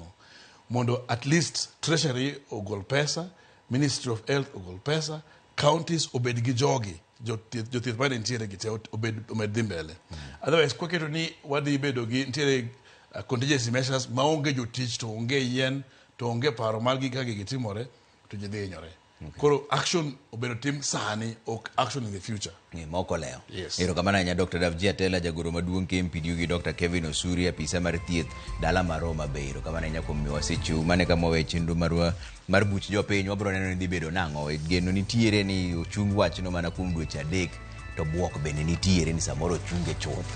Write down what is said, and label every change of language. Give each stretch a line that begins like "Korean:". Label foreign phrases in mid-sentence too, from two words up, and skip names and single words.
Luo (Kenya and Tanzania): Mondo
English: at least treasury
Luo (Kenya and Tanzania): ogol pesa,
English: ministry of health
Luo (Kenya and Tanzania): ogol pesa, counties obed gi jogi, jothieth bane ntiere gite omed dhi mbele. Otherwise kwaketo ni wadhi bedo gi ntiere
English: contingency measures
Luo (Kenya and Tanzania): maonge jotich to onge yien to onge paro mar gi kage gitimore to ji dhi inyore. Koro action obedo tim sani ok
English: action in the future.
Luo (Kenya and Tanzania): Moko leo. Yes. Erokamano nya Dr. Davji Atela jagoro maduong' KMPDU gi Dr. Kevin Osuri apisa mar thieth dala mar Homa Bay. Erokamano nya kuom miwasechu mane kama we chenro mar buch jopiny wabro neno ni dhi bedo nang'o. Geno nitiere ni ochung wachno mana kuom dweche 3 to buok bende nitiere ni samoro chunge chuth.